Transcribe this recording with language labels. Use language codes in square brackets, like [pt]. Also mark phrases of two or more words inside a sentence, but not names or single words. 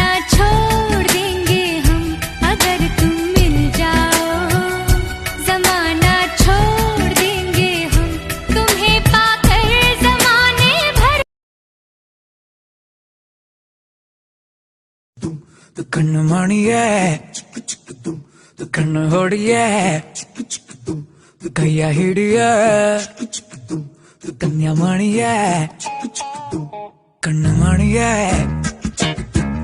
[hi] छोड़ देंगे हम अगर तुम मिल जाओ जमाना छोड़ देंगे हम तुम्हें पाकर जमाने भर [kn] ಕಣ್ಣು ಮಣಿಯೇ ಕಣ್ಣು ಹೊಡಿಯೇ ಕೈಯ ಹಿಡಿಯೇ ಕನ್ಯಾ ಮಣಿಯೇ ಕಣ್ಣು ಮಣಿಯೇ